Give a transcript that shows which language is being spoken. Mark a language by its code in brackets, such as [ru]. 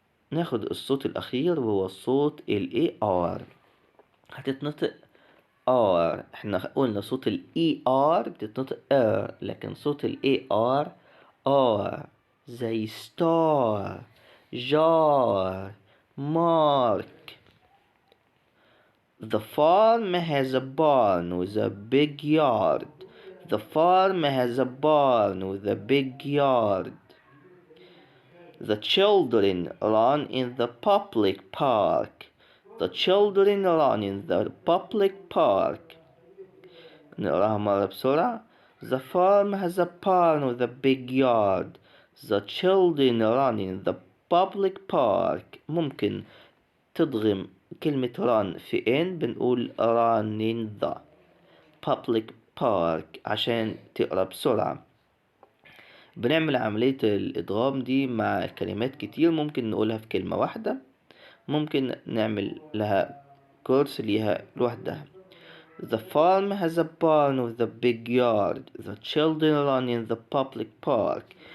[ar] ناخد الصوت الأخير وهو الصوت ال AR. هتتنطق R. احنا قلنا صوت ال ER بتتنطق R، لكن صوت ال AR R، زي star، jar، mark. [en] The farm has a barn with a big yard. The farm has a barn with a big yard. The children run in the public park. The children run in the public park. [ar] نقراها مرة بسرعة. [en] The farm has a barn with a big yard. The children run in the public park. [ar] ممكن تضغم كلمة run في in، بنقول [en] run in the public park [ar] عشان تقرا بسرعة. بنعمل عملية الإدغام دي مع كلمات كتير، ممكن نقولها في كلمة واحدة، ممكن نعمل لها كورس ليها لوحدها. [en] The farm has a barn with a big yard. The children run in the public park.